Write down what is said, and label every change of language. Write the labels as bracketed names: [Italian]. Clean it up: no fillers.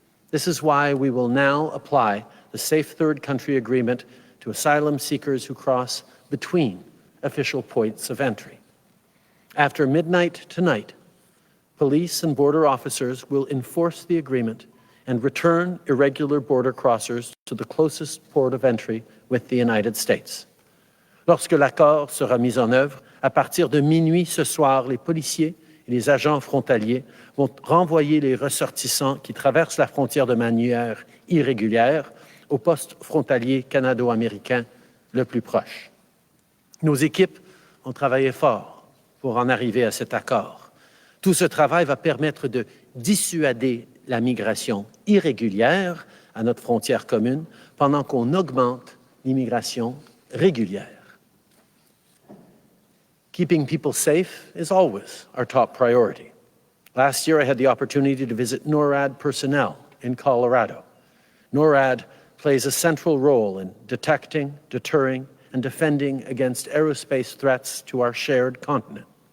[English] This is why we will now apply the Safe Third Country Agreement to asylum seekers who cross between official points of entry. After midnight tonight, police and border officers will enforce the agreement and return irregular border crossers to the closest port of entry with the United States. [French] Lorsque l'accord sera mis en œuvre, à partir de minuit ce soir, les policiers et les agents frontaliers vont renvoyer les ressortissants qui traversent la frontière de manière irrégulière au poste frontalier canado-américain le plus proche. Nos équipes ont travaillé fort pour en arriver à cet accord. Tout ce travail va permettre de dissuader la migration irrégulière à notre frontière commune pendant qu'on augmente l'immigration régulière. [English] Keeping people safe is always our top priority. Last year, I had the opportunity to visit NORAD personnel in Colorado. NORAD plays a central role in detecting, deterring, and defending against aerospace threats to our shared continent.